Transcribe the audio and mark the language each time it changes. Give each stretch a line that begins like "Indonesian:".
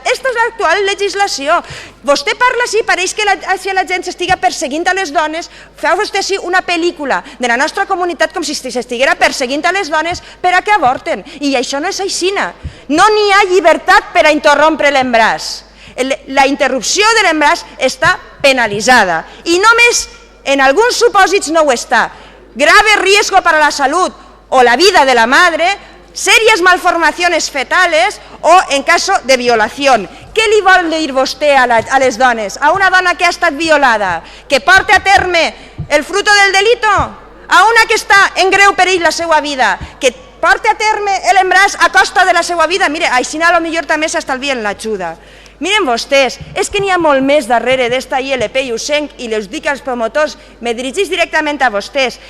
Catalan: Aquesta és l'actual legislació. Vostè parla així, pareix que la gent s'estiga perseguint a les dones, fa vostè així una pel·lícula de la nostra comunitat com si s'estiguera perseguint a les dones per a que avorten. I això no és així. No n'hi ha llibertat per a interrompre l'embaràs. La interrupció de l'embaràs està penalitzada i només en alguns supòsits no ho està.
Spanish: Grave riesgo para la salud o la vida de la madre, serias malformaciones fetales o en caso de violación.
Catalan: Què li vol dir vostè a les dones? A una dona que ha estat violada, que porta a terme el
Spanish: fruto del delito?
Catalan: A una que està en greu perill la seva vida, que porta a terme l'embaràs a costa de la seva vida? Mire, així potser també s'estalvien l'ajuda. Miren vostès, és que n'hi ha molt més darrere d'esta ILP i ho sé i els dic als promotors, me dirigís directament a vostès.